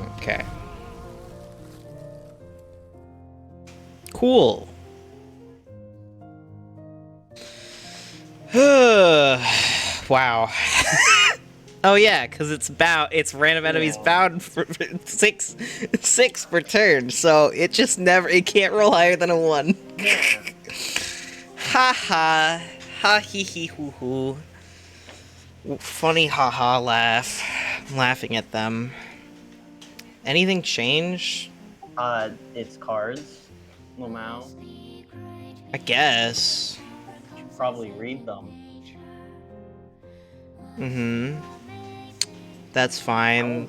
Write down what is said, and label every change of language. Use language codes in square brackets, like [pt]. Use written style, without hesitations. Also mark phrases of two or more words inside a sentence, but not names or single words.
[en] Okay. Cool. Wow. Oh yeah, because it's random enemies bound for six per turn, so it just it can't roll higher than a 1. Ha ha. Ha hee hee hoo hoo. Funny haha laugh. I'm laughing at them. Anything change? It's cards. Lamau. I guess. You should probably read them. Mm-hmm. That's fine.